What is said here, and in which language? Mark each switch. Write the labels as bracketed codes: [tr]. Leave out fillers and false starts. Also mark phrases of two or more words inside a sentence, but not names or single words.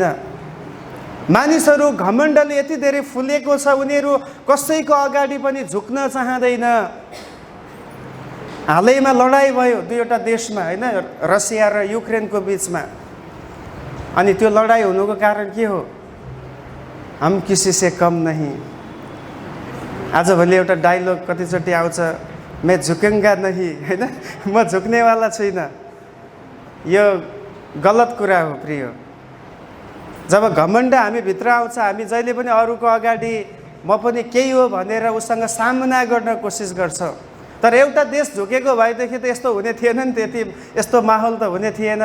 [ne] मानिसहरू घमण्डले यति धेरै फुलेको छ, उनीहरू कसैको अगाडि पनि झुक्न चाहँदैन। हालैमा लडाइँ भयो 2वटा देशमा, होइन, रसिया र युक्रेनको बिचमा। अनि त्यो लडाइँ हुनुको कारण के हो? [hi] हम किसी से कम नहीं। [ne] आजभोलि एउटा डायलग कतिचोटि आउँछ, [hi] मैं झुकेंगा नहीं, [ne] होइन, म झुक्नेवाला छुइनँ। यो गलत कुरा हो प्रिय। जब घमण्ड हामी भित्र आउँछ, हामी जहिले पनि अरूको अगाडि म पनि केही हो भनेर उसँग सामना गर्न कोसिस गर्छ। तर एउटा देश झुकेको भएदेखि त यस्तो हुने थिएन नि, त्यति यस्तो माहौल त हुने थिएन।